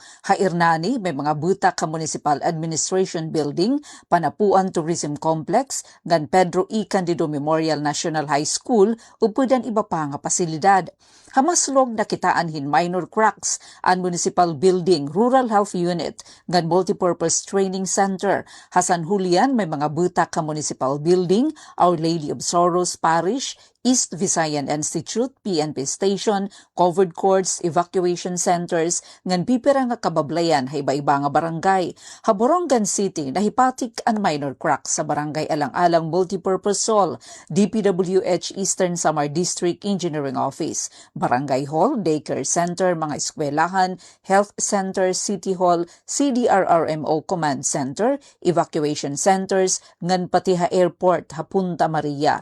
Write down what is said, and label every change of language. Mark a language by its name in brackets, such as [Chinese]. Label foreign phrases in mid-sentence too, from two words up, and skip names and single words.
[Waray] Hairnani may mga butak ka Municipal Administration Building, Panapuan Tourism Complex, ngan Pedro E. Candido Memorial National High School, upudan iba pa nga pasilidad. Hamaslog nakitaan hin [English] minor cracks [Waray] ang Municipal Building, Rural Health Unit, ngan Multipurpose Training Center. Hasan Julian may mga butak ka Municipal Building, Our Lady of Sorrows Parish, East Visayan Institute, PNP Station, [English] covered courts, evacuation centers, [Waray] ngan pipira nga kabablayan hay iba-iba nga barangay. Haborongan City, nahipatik ang [English] minor cracks [Waray] sa barangay Alang-Alang Multipurpose Hall, DPWH Eastern Samar District Engineering Office, Barangay Hall, Daycare Center, mga eskwelahan, Health Center, City Hall, CDRRMO Command Center, [English] evacuation centers, [Waray] ngan pati ha airport, ha Punta Maria.